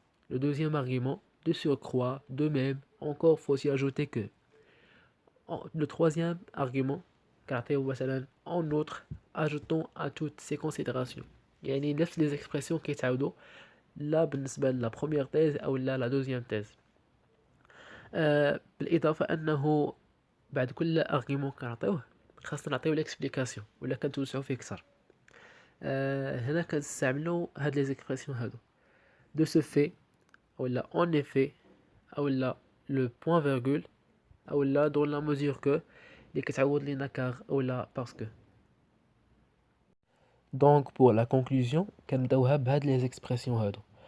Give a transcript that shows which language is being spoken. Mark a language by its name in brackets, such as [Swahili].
[French] Le deuxième argument, de surcroît, de même, encore faut-il ajouter que. Le troisième argument, en outre, ajoutons à toutes ces considérations. [Arabic] يعني نفس les expressions كيتعاودوا لا بالنسبة [French] la première thèse [Arabic] أو لا [French] la deuxième thèse. [Arabic] بالإضافة أنه بعد كل argument كنعطيوه خاصنا نعطيو l'explication ولا كنتوسعو فيه كثر. هنا كنستعملو هاد les expressions هادو. [French] De ce fait, أو لا en effet, أو لا le point virgule, أو لا dans la mesure que [Arabic] اللي كتعوض لينا [French] car أو لا parce que. Donc pour la conclusion [Arabic] كنبداوها بهاد [French] les expressions هادو.